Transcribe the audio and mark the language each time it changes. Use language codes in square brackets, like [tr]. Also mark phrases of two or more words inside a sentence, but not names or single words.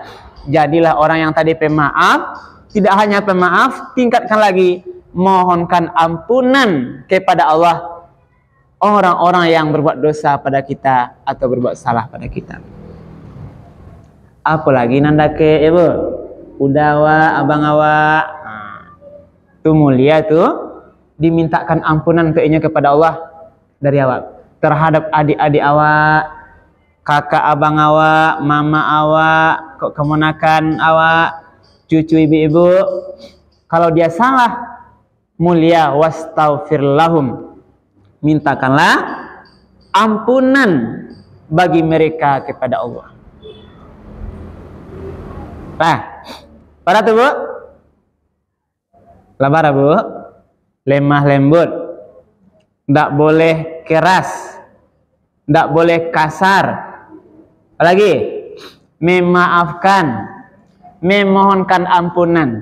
[id] Jadilah orang yang tadi pemaaf, tidak hanya pemaaf, tingkatkan lagi, mohonkan ampunan kepada Allah orang-orang yang berbuat dosa pada kita atau berbuat salah pada kita. Apalagi nanda ke Ibu, udah wa abang awak, tu mulia tu dimintakan ampunan kepada Allah dari awak terhadap adik-adik awak, kakak abang awak, mama awak, kok kemenakan awak, cucu ibu-ibu. Kalau dia salah, mulia [ar] واستغفر لهم, [id] mintakanlah ampunan bagi mereka kepada Allah. Nah, para tu Bu, labara Bu, lemah lembut, tidak boleh keras, tidak boleh kasar, apalagi memaafkan, memohonkan ampunan.